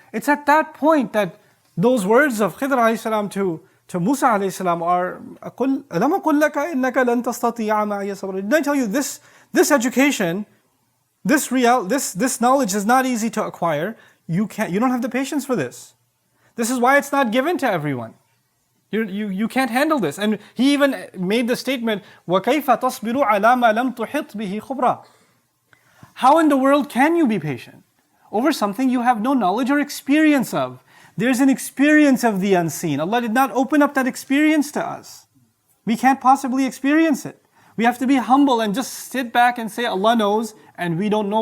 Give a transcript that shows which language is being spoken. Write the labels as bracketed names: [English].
[English] It's at that point that those words of Khidr alayhi salam to Musa alayhi salam are, [Arabic] أَلَمَ أَقُلْ لَكَ إِنَّكَ لَن تَسْتَطِيعَ مَعِيَ صَبْرًا. [English] Didn't I tell you this education, this knowledge is not easy to acquire. You don't have the patience for this. This is why it's not given to everyone. You can't handle this. And he even made the statement, [Arabic] وَكَيْفَ تَصْبِرُ عَلَى مَا لَمْ تُحِطْ بِهِ خُبْرًا. [English] How in the world can you be patient over something you have no knowledge or experience of? There's an experience of the unseen. Allah did not open up that experience to us. We can't possibly experience it. We have to be humble and just sit back and say, Allah knows and we don't know.